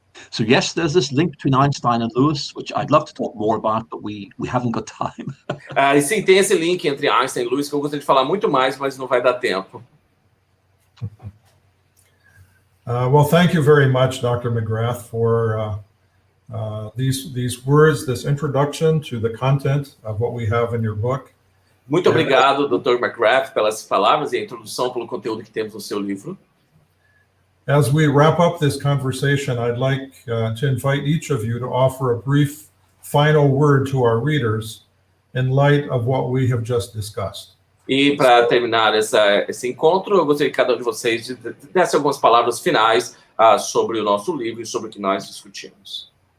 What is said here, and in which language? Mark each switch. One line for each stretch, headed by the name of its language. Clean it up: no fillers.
English: So yes, there's this link between Einstein and Lewis, which I'd love to talk more about, but we haven't got time.
Portuguese: E sim, tem esse link entre Einstein e Lewis que eu gostaria de falar muito mais, mas não vai dar tempo.
English: Well, thank you very much, Dr. McGrath, for these words, this introduction to the content of what we have in your book.
Portuguese: Muito obrigado, Dr. McGrath, pelas palavras e a introdução pelo conteúdo que temos no seu livro.
English: As we wrap up this conversation, I'd like to invite each of you to offer a brief final word to our readers in light of what we have just discussed.
Portuguese: E para terminar esse encontro, eu gostaria que cada um de vocês desse algumas palavras finais sobre o nosso livro e sobre o que nós discutimos.